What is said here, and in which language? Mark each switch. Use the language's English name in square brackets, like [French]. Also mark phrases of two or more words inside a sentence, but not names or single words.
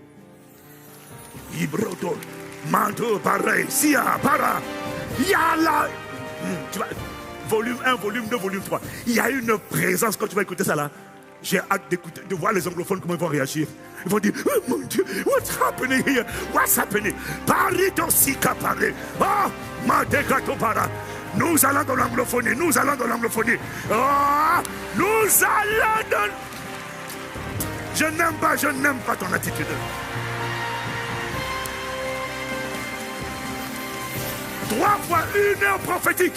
[French] Ibroto, manto, pareil, sia, para, yala. Tu vois, volume 1, volume 2, volume 3. Il y a une présence quand tu vas écouter ça là. J'ai hâte d'écouter, de voir les anglophones comment ils vont réagir. Ils vont dire, oh mon Dieu, [English] what's happening here? What's happening? Parito sika pare. Oh, madekato para. [French] Nous allons dans l'anglophonie, nous allons dans l'anglophonie. Oh, nous allons dans... Je n'aime pas ton attitude. 3 fois 1 heure prophétique.